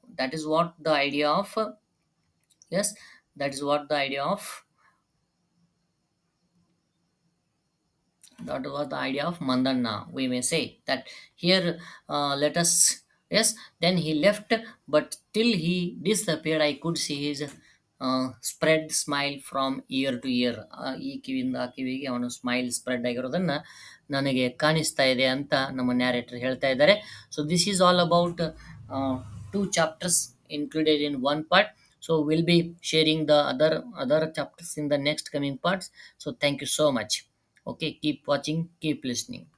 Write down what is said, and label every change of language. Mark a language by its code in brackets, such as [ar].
[en] That is what the idea of yes that is what the idea of that was the idea of Mandanna, we may say that here. Let us, yes, then he left, but till he disappeared I could see his spread smile from ear to ear. [kn] ಈ ಕಿವಿಯಿಂದ ಆ ಕಿವಿಗೆ ಅವನು smile spread ಆಗಿರೋದನ್ನ ನನಗೆ ಕಾಣಿಸ್ತಾ ಇದೆ ಅಂತ ನಮ್ಮ ನ್ಯಾರೇಟರ್ ಹೇಳ್ತಾ ಇದ್ದಾರೆ. [en] So this is all about 2 chapters included in one part. So we'll be sharing the other chapters in the next coming parts. So thank you so much. Okay, keep watching, keep listening.